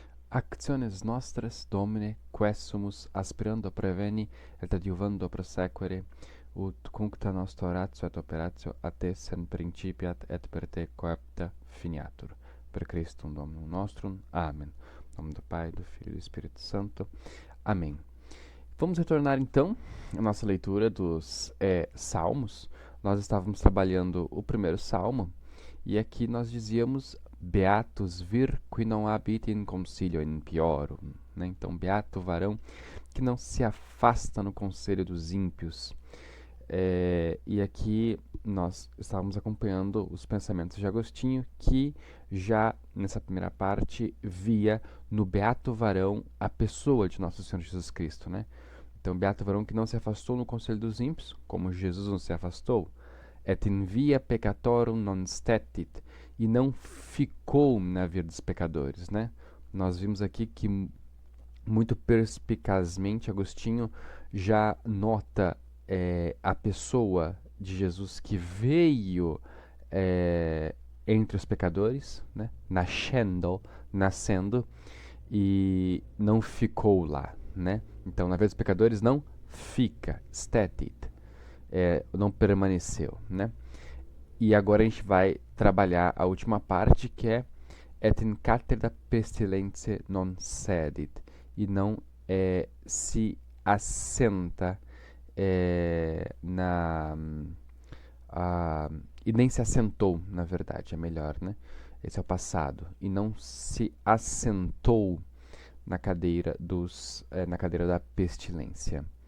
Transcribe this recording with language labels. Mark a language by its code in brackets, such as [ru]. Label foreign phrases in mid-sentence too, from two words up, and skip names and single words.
[la] Actiones nostras, Domine, quae sumus aspirando preveni et adiuvando prosequere, ut cuncta nostra oratio et operatio a te sen principiat et per te coepta finiatur. Per Christum Dominum nostrum. Amen. [pt] Em nome do Pai, do Filho e do Espírito Santo. Amém. Vamos retornar então à nossa leitura dos Salmos. Nós estávamos trabalhando o primeiro Salmo e aqui nós dizíamos [la] Beatus vir qui non habite in consilio impiorum, [pt] né? Então, beato o varão que não se afasta no conselho dos ímpios. E aqui nós estávamos acompanhando os pensamentos de Agostinho, que já nessa primeira parte via no beato varão a pessoa de Nosso Senhor Jesus Cristo, né? Então, beato varão que não se afastou no conselho dos ímpios, como Jesus não se afastou, [la] et in via peccatorum non stetit, [pt] e não ficou na via dos pecadores, né? Nós vimos aqui que muito perspicazmente Agostinho já nota a pessoa de Jesus que veio entre os pecadores, né? Nascendo, e não ficou lá, né? Então, na via dos pecadores não fica, stetit, não permaneceu, né? E agora a gente vai trabalhar a última parte, que é [la] et in cattedra pestilentiae non sedit, [pt] e não se assenta e nem se assentou, na verdade, é melhor, né? Esse é o passado. E não se assentou na cadeira na cadeira da pestilência.